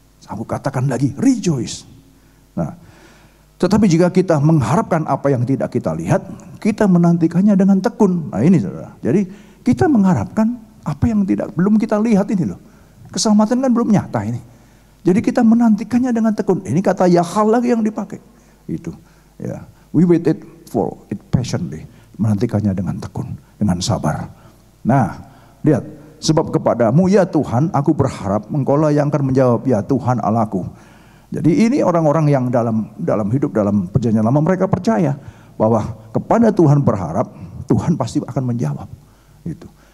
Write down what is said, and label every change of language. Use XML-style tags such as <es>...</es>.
<id>Aku katakan lagi rejoice. Nah, tetapi jika kita mengharapkan apa yang tidak kita lihat, kita menantikannya dengan tekun. Nah ini saudara. Jadi kita mengharapkan apa yang belum kita lihat ini loh. Keselamatan kan belum nyata ini. Jadi kita menantikannya dengan tekun. Ini kata Yahal lagi yang dipakai. Itu.</id> <en>Ya, we waited for it patiently.</en> <id>Menantikannya dengan tekun, dengan sabar. Nah, lihat, sebab kepadamu ya Tuhan, aku berharap Engkaulah yang akan menjawab ya Tuhan Allahku. Jadi ini orang-orang yang dalam hidup dalam perjanjian lama mereka percaya bahwa kepada Tuhan berharap, Tuhan pasti akan menjawab. Itu.</id>